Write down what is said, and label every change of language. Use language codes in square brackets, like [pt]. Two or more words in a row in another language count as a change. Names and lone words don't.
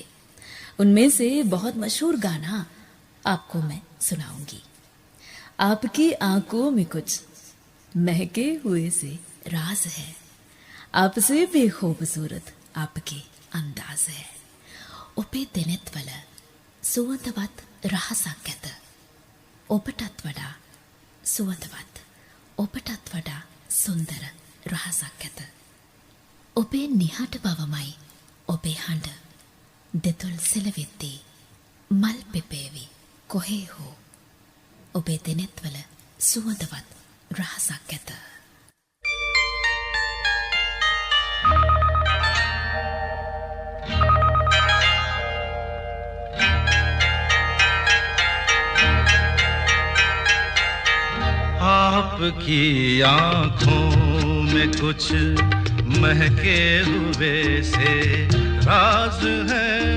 [hi] उनमें से बहुत मशहूर गाना आपको मैं सुनाऊंगी। आपकी आंखों में कुछ महके हुए से राज है, आपसे भी खूबसूरत आपके अंदाज है, [si] ඔබේ දෙනෙත්වල සුවඳවත් රහසක් ඇත, ඔබටත් වඩා සුවඳවත්, ඔබටත් වඩා සුන්දර රහසක් ඇත. ඔබේ නිහඬ බවමයි ඔබේ හඬ, දෙතුල් සෙලවෙද්දී මල් පෙපේවි කොහේ හෝ, ඔබේ දෙනෙත්වල සුවඳවත් රහසක් ඇත. [hi] आपकी आंखों में कुछ महके हुए से राज है,